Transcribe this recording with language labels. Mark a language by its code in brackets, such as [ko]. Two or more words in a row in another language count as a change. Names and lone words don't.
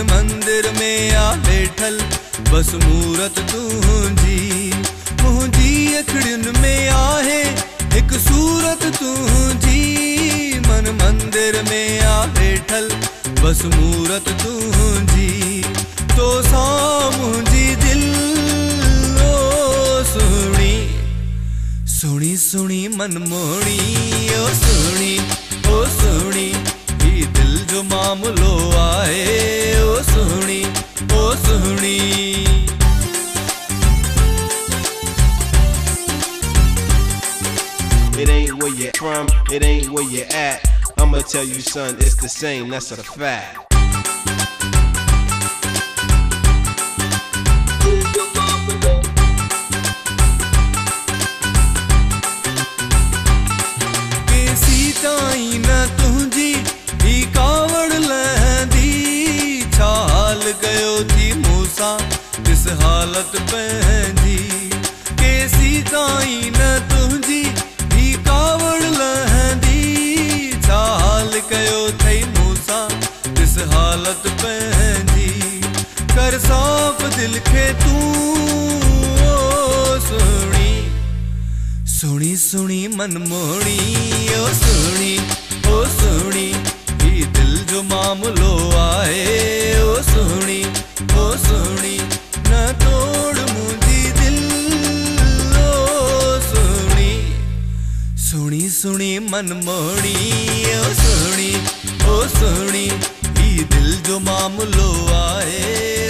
[sd] मंदिर में आ बैठल बस मूरत तुझी मुझी अखड़िन में आहे एक सूरत तुझी मन मंदिर में आ बैठल बस मूरत तुझी तो सा मुझी दिल ओ सुनी मन मोड़ी ओ सुनी ही दिल जो मामलो आए ओ सुनी [en] It ain't where you're from, it ain't where you're at. I'ma tell you son, it's the same, that's a fact. [sd] सीताई न तुझी ही कावड़ लहंदी छाल गयो थी मूसा इस हालत पहंदी के सीताई न तुझी ही कावड़ लहंदी छाल गयो थई मूसा इस हालत पहंदी कर साफ दिल खे तू ओ सुनी मन मोड़ी ओ सुनी ही दिल जो मामलो आए ओ सुनी न तोड़ मुझी दिल ओ सुनी मन मोड़ी ओ सुनी ही दिल जो मामलो आए